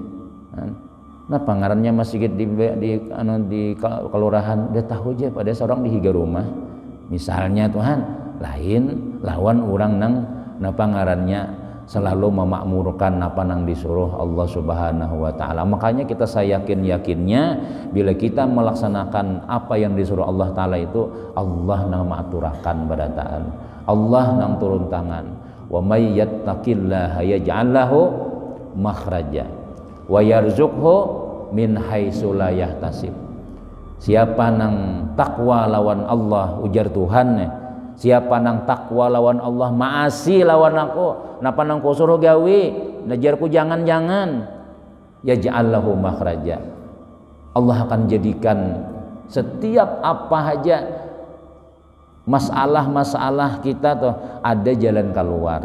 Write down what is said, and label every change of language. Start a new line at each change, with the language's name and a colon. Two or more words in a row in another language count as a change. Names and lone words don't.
Banjar: Nah pangarannya masjid di kelurahan dia tahu aja pada seorang di higa rumah misalnya Tuhan, lain lawan orang nang pangarannya selalu memakmurkan apa nang disuruh
Arabic: الله سبحانه وتعالى.
Banjar: Makanya kita yakinnya bila kita melaksanakan apa yang disuruh
Arabic: الله تعالى
Banjar: itu, Allah nang mengaturakan barataan, Allah nang turun tangan.
Arabic: ومن يتق الله يجعل له مخرجا ويرزقه من حيث لا يحتسب.
Banjar: Siapa nang takwa lawan Allah, ujar Tuhan, siapa nang takwa lawan Allah, maasi lawan aku, napa nang ku suruh gawe, najarku jangan-jangan,
Arabic: يجعل له مخرجا.
Banjar: Allah akan jadikan setiap apa aja masalah-masalah kita tuh ada jalan keluar.